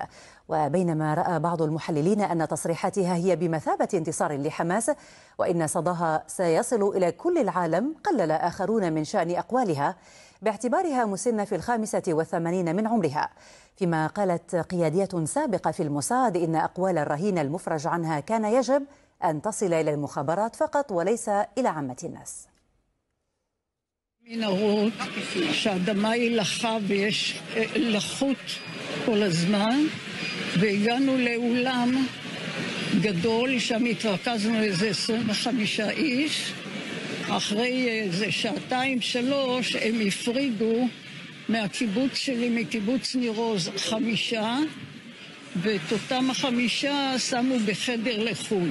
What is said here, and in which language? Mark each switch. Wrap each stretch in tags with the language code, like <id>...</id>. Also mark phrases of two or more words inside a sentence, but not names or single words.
<ar>وبينما رأى بعض المحللين أن تصريحاتها هي بمثابة انتصار لحماس وإن صداها سيصل إلى كل العالم، قلل آخرون من شأن أقوالها باعتبارها مسنة في 85 من عمرها. فيما قالت قيادية سابقة في الموساد إن أقوال الرهينة المفرج عنها كان يجب أن تصل إلى المخابرات فقط وليس إلى عامة الناس.</ar> <he>מנהרות שהאדמה היא לחה ויש לחות כל הזמן, והגענו לאולם גדול שם התרכזנו איזה 25 איש. אחרי איזה שעתיים שלוש הם הפרידו מהקיבוץ שלי, מקיבוץ ניר עוז 5, ואת אותם 5 שמו בחדר לחוד.</he>